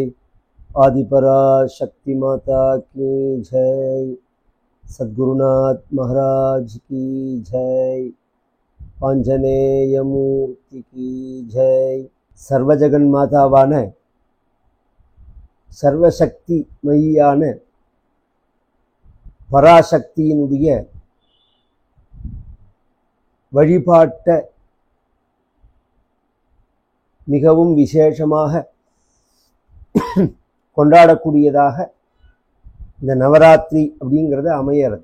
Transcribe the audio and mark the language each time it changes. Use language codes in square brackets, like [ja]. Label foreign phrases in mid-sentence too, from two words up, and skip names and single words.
[hi] आदिपरा शक्ति माता की जय। सद्गुरुनाथ महाराज की जय। आंजनेय मूर्ति की जय। [sa] सर्वजगन मातावान सर्वशक्ति [ta] मयिயான பராசக்தியினுடைய வழிபாட்டை மிகவும் விசேஷமாக கொண்டாடக்கூடியதாக இந்த நவராத்திரி அப்படிங்கிறது அமையறது.